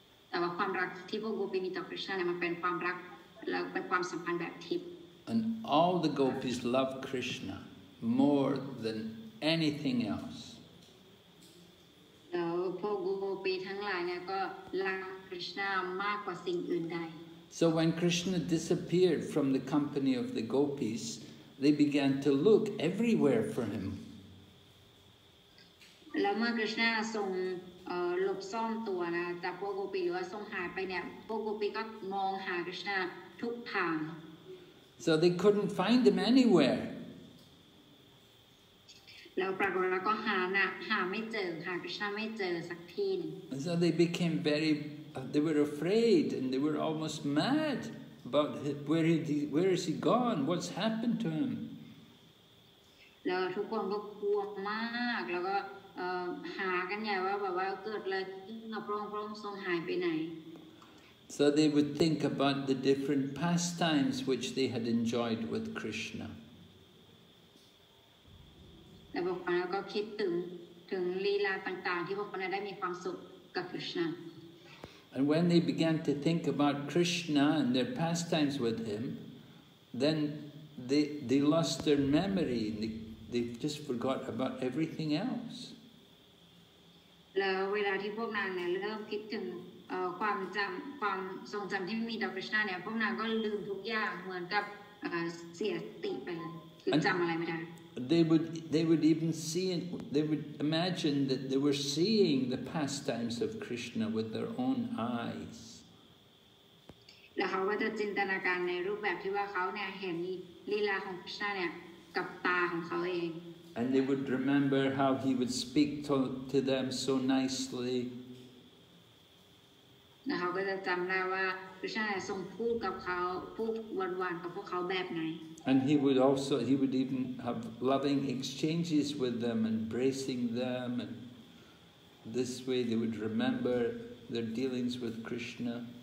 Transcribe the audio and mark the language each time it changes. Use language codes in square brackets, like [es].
[th] แต่ว่าความรักที่พวกโกปีมีต่อคริชณาเนี่ยมันเป็นความรักและเป็นความสัมพันธ์แบบทิพย์ [en] And all the Gopīs love Krishna more than anything else. [th] แล้วพวกโกปีทั้งหลายเนี่ยก็รักคริชณามากกว่าสิ่งอื่นใด [en] So when Krishna disappeared from the company of the Gopīs, they began to look everywhere for him. [th] แล้วเมื่อคริชณาทรงหลบซ่อนตัวนะจากพวกโกปีหรือว่าทรงหายไปเนี่ยพวกโกปีก็มองหาคริชณาทุกทาง [en] So they couldn't find him anywhere. [th] แล้วปรากฏว่าก็หาไม่เจอหาคริชณาไม่เจอสักทีนึง [en] And so they became they were afraid and they were almost mad about where is he gone? What's happened to him? [th] แล้วทุกคนก็กลัวมากแล้วก็หากันใหญ่ว่าแบบว่าเกิดอะไรขึ้นกับพระองค์ทรงหายไปไหน [en] So they would think about the different pastimes which they had enjoyed with Krishna. [th] แล้วพวกเขาก็คิดถึงลีลาต่างๆที่พวกเขาได้มีความสุขกับ Krishna. [en] And when they began to think about Krishna and their pastimes with him, then they lost their memory. They just forgot about everything else. [th] แล้วเวลาที่พวกนางเนี่ยเริ่มคิดถึงความทรงจำที่มีต่อ Krishna เนี่ยพวกนางก็ลืมทุกอย่างเหมือนกับเสียสติไปเลยคือจำอะไรไม่ได้ [en] They would even see it, they would imagine that they were seeing the pastimes of Krishna with their own eyes. [th] แล้วเขาก็จะจินตนาการในรูปแบบที่ว่าเขาเนี่ยเห็นลีลาของ Krishna เนี่ยกับตาของเขาเอง [en] And they would remember how he would speak to them so nicely. [th] แล้วเขาก็จะจำได้ว่า Krishna เนี่ยทรงพูดกับเขาพูดหวานๆกับพวกเขาแบบไหน [en] And he would even have loving exchanges with them, embracing them, and this way they would remember their dealings with Krishna.